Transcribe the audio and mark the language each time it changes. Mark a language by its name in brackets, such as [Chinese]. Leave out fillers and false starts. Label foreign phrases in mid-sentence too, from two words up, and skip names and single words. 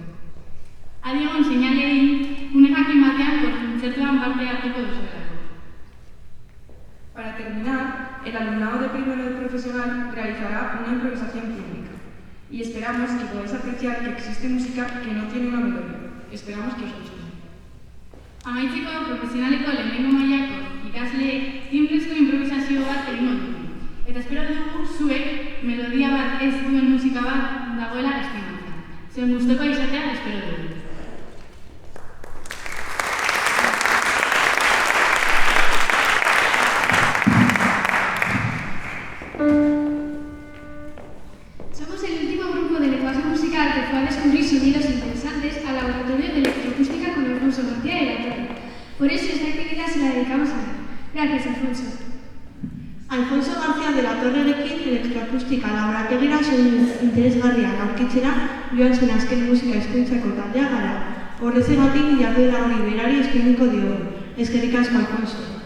[Basque] Adi egon seinalein, une jakin batean kontzertuan parte hartuko duzuelako. [Spanish] Para terminar, el alumnado de primero de profesional realizará una improvisación pública y esperamos que podáis apreciar que existe música que no tiene una melodía. Esperamos que os guste. [Basque] Amaitzeko profesionaleko lehenengo mailako ikasleek simplezko improvisazio bat egingo dugu. Eta espero dugu zuek melodia bat ez duen musika bat dagoela estimatzen. Zuen gustukoa izatea espero dugu. [Spanish] Somos el último grupo de lenguaje musical que fue a descubrir sonidos interesantes al laboratorio de electroacústica con Alfonso García de la Torre. Por eso esta actividad se la dedicamos a él. Gracias, Alfonso. [Basque] Alfonso García de la Torrerekin elektroakustika laborategira soinu interesgarriak aurkitzera joan zen azken musika hezkuntzako taldea gara. Horrezegatik jarduera hori berari eskainiko diogu. Eskerrik asko, Alfonso.